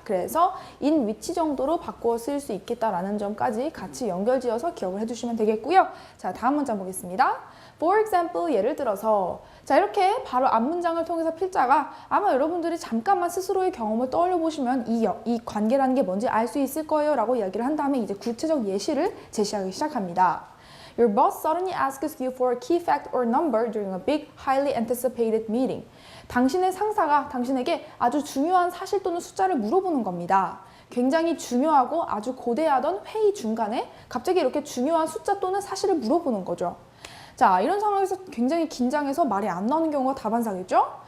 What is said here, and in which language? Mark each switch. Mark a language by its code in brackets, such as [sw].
[ko] 그래서 in which 정도로 바꾸어 쓸 수 있겠다라는 점까지 같이 연결지어서 기억을 해주시면 되겠고요. 자, 다음 문장 보겠습니다. [en] For example, [ko] 예를 들어서 자, 이렇게 바로 앞 문장을 통해서 필자가 아마 여러분들이 잠깐만 스스로의 경험을 떠올려 보시면 이 관계라는 게 뭔지 알 수 있을 거예요 라고 이야기를 한 다음에 이제 구체적 예시를 제시하기 시작합니다. [en] Your boss suddenly asks you for a key fact or number during a big, highly anticipated meeting. [ko] 당신의 상사가 당신에게 아주 중요한 사실 또는 숫자를 물어보는 겁니다. 굉장히 중요하고 아주 고대하던 회의 중간에 갑자기 이렇게 중요한 숫자 또는 사실을 물어보는 거죠. 자, 이런 상황에서 굉장히 긴장해서 말이 안 나오는 경우가 다반사겠죠?